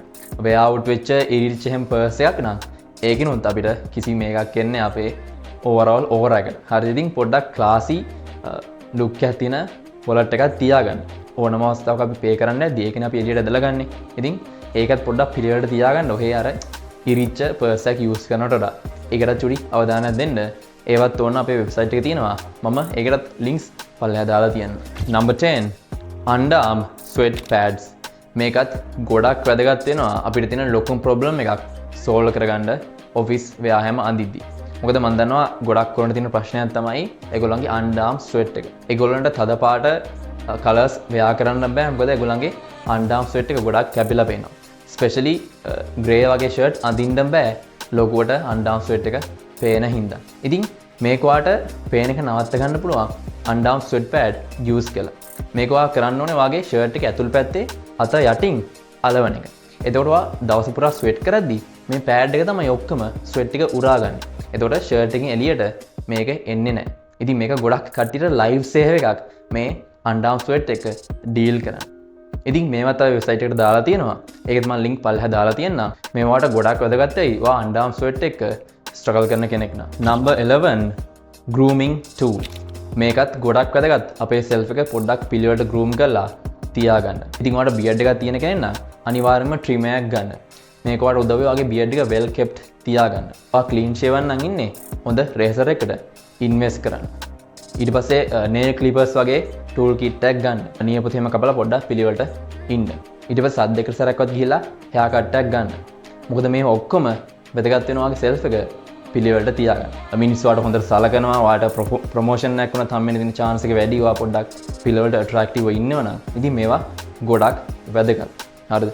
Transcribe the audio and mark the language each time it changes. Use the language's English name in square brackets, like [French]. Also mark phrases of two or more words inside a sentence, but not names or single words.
[English] wear out [Sinhala] වෙච්ච ඉරිච්ච හැම purse එකක් නම් ඒකිනුත් අපිට කිසි මේකක් එන්නේ අපේ [English] overall aura [Sinhala] එකට. හරිද? ඉතින් පොඩ්ඩක් [English] classy look [Sinhala] එකක් තියෙන wallet එකක් තියාගන්න. ඕනම අවස්ථාවක අපි pay කරන්නේ නැද්දි ඒකනේ අපි එළියට ඇදලා ගන්නෙ. ඉතින් ඒකත් පොඩ්ඩක් පිළිවෙලට තියාගන්න. ඔහේ අර ඉරිච්ච purse එකක් use කරනවට වඩා ඒකට චුටි අවධානයක් දෙන්න. ඒවත් ඕන අපේ වෙබ්සයිට් එකේ තියෙනවා. මම ඒකටත් links පල්ලෙහා දාලා තියෙනවා. [English] number 10 underarm sweat pads. [Sinhala] මේකත් ගොඩක් වැදගත් වෙනවා අපිට තියෙන ලොකුම problem එකක් solve කරගන්න [English] office wear [Sinhala] හැම අඳිද්දි. මොකද මම දන්නවා ගොඩක් කොරන තියෙන ප්‍රශ්නයක් තමයි ඒගොල්ලන්ගේ [English] underarm sweat [Sinhala] එක. ඒගොල්ලන්ට තද පාට [English] colors wear [Sinhala] කරන්න බෑ. මොකද ඒගොල්ලන්ගේ [English] underarm sweat [Sinhala] එක ගොඩක් කැපිලා පේනවා. [English] especially grey [Sinhala] වගේ ෂර්ට් අඳින්න බෑ ලොකුවට [English] underarm sweat [Sinhala] එක පේන හින්දා. ඉතින් මේක ඔයාට පේන එක නවත්ත ගන්න පුළුවන් [English] underarm sweat pad use [Sinhala] කරලා. මේක ඔයා කරන්න ඕනේ ඔයාගේ ෂර්ට් එක ඇතුල් පැත්තේ අත යටින් අලවන එක. එතකොට ඔයා දවස පුරා ස්වෙට් කරද්දි මේ pad එක තමයි ඔක්කොම ස්වෙට් ටික උරාගන්නේ. එතකොට ෂර්ට් එකෙන් එළියට මේක එන්නේ නැහැ. ඉතින් මේක ගොඩක් කට්ටියට [English] life save [Sinhala] එකක් මේ [English] underarm sweat [Sinhala] එක ඩීල් කරන්න. ඉතින් මේවත් අපි වෙබ්සයිට් එකට දාලා තියෙනවා. ඒකත් මම link පල්ලෙහා දාලා තියෙනවා. මේවට ගොඩක් වැදගත් වෙයි. ඔයා [English] underarm sweat [Sinhala] එක struggle කරන කෙනෙක් නම්. [English] number 11 grooming tool. [Sinhala] මේකත් ගොඩක් වැදගත්. අපේ self එක පොඩ්ඩක් පිළිවෙලට groom කරලා තියාගන්න. ඉතින් ඔයාලට beard එකක් තියෙන කෙනෙක් නම් අනිවාර්යයෙන්ම trimmer එකක් ගන්න. මේක ඔයාලට උදව් වෙයි ඔයාගේ beard එක [English] well kept [Sinhala] තියාගන්න. ඔයා [English] clean shaven [Sinhala] නම් ඉන්නේ හොඳ razor එකකට invest කරන්න. ඊට පස්සේ [English] nail clippers [Sinhala] වගේ [English] tool kit [Sinhala] එකක් ගන්න. නියපොතු හැම කපලා පොඩ්ඩක් පිළිවෙලට ඉන්න. ඊට පස්සේ සද්ද දෙක සැරයක්වත් ගිහිල්ලා [English] hair cut [Sinhala] එකක් ගන්න. මොකද මේ ඔක්කොම වැදගත් වෙනවා ඔයාගේ self එක පිළිවෙලට තියාගන්න. මිනිස්සු වාට හොඳට සලකනවා. වාට ප්‍රොමෝෂන් එකක් වුණත් හම්බෙන්න තියෙන chance එක වැඩි. වා පොඩ්ඩක් පිළිවෙලට attractive ඉන්නවනම් ඉතින් මේවා ගොඩක් වැදගත්. හරිද?